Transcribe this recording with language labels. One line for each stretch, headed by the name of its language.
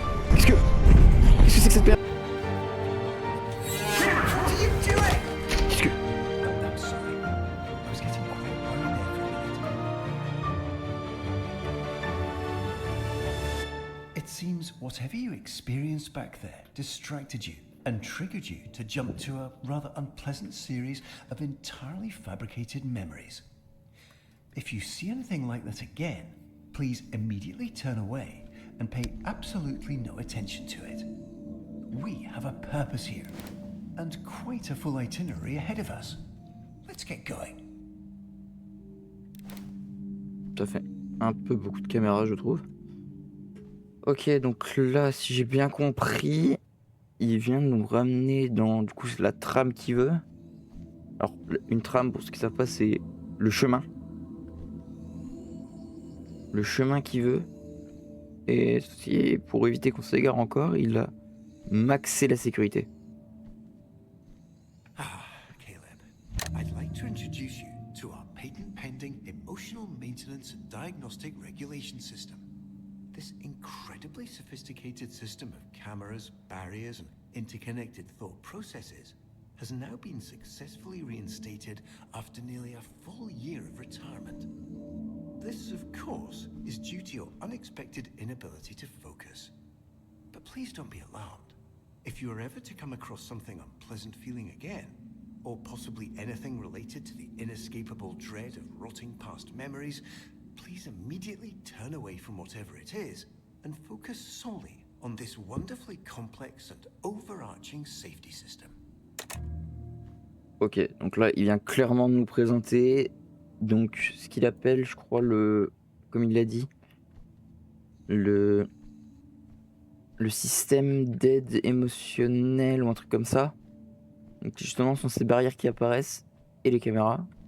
French: Qu'est-ce que c'est que cette merde? Qu'est-ce que...
English: I'm sorry. I was getting quite worried there for a minute. It seems whatever you experienced back there distracted you and triggered you to jump to a rather unpleasant series of entirely fabricated memories. If you see anything like that again, please immediately turn away and pay absolutely no attention to it. We have a purpose here, and quite a full itinerary ahead of us. Let's get going.
French: Ça fait un peu beaucoup de caméras, je trouve. Ok, donc là, si j'ai bien compris, il vient de nous ramener dans du coup la trame qu'il veut. Alors, une trame, pour ceux qui ne savent pas, c'est le chemin. Le chemin qu'il veut. Et pour éviter qu'on s'égare encore, il a maxé la sécurité.
English: Caleb, I'd like to introduce you to our patent-pending emotional maintenance and diagnostic regulation system. This incredibly sophisticated system of cameras, barriers, and interconnected thought processes has now been successfully reinstated after nearly a full year of retirement. This, of course, is due to your unexpected inability to focus. But please don't be alarmed. If you are ever to come across something unpleasant feeling again, or possibly anything related to the inescapable dread of rotting past memories, please immediately turn away from whatever it is and focus solely on this wonderfully complex and overarching safety system.
French: Ok, donc là, il vient clairement de nous présenter donc ce qu'il appelle, je crois, comme il l'a dit, le système d'aide émotionnelle ou un truc comme ça. Donc justement, ce sont ces barrières qui apparaissent et les caméras.